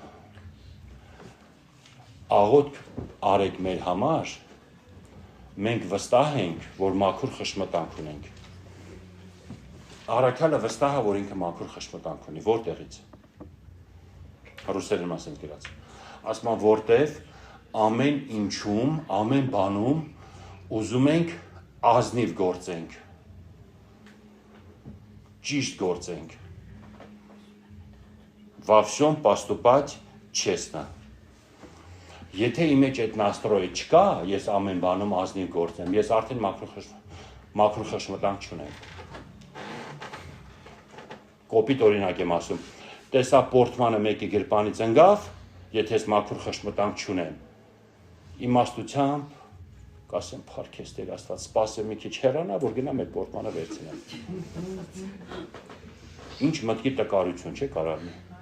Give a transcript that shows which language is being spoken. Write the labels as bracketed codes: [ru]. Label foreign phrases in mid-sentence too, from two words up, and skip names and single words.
[hy] աղոթք արեք մեր համար, մենք վստահ ենք, որ մաքուր խշմտանք ունենք։ Արաքյալը վստահ է, որ ինքը մաքուր խշմտանք ունի, որտեղից։ Ռուսերեն ասեմ գրած։ Ասում եմ որտեղ ամեն ինչում, ամեն բանում ուզում ենք ազնիվ գործենք, ճիշտ գործենք, [ru] во всем поступать честно։ [hy] Եթե իմ մեջ այդ настрой չկա, ես ամեն բանում ազնիվ գործեմ, ես արդեն մաքուր խշմտանք չունեմ։ Կոպիտ օրինակ եմ ասում, տեսա պորտմանը մեկի գրպանից ընկավ, եթե ես մաքուր խշմտանք չունեմ։ Իմաստությամբ կասեմ փառքես Տեր Աստված, սպասեմ մի քիչ հեռանա, որ գնամ այդ պորտմանը վերցնեմ։ Ինչ մտքի տկարություն չէ կարողի։